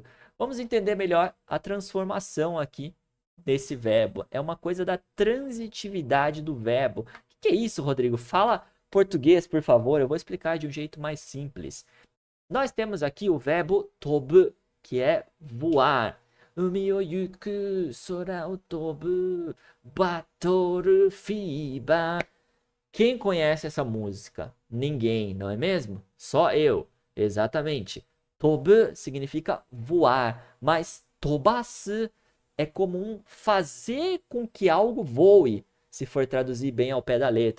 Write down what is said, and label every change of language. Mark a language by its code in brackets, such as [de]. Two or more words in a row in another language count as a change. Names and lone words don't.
[pt] Vamos entender melhor a transformação aqui desse verbo. É uma coisa da transitividade do verbo. O que é isso, Rodrigo? Fala português, por favor. Eu vou explicar de um jeito mais simples. Nós temos aqui o verbo tobu, que é voar. [ja] 海を行く、空を飛ぶ、バトルフィーバー. [pt] Quem conhece essa música? Ninguém, não é mesmo? Só eu. Exatamente. Tobu significa voar, mas tobasu é comum fazer com que algo voe, se for traduzir bem ao pé da letra.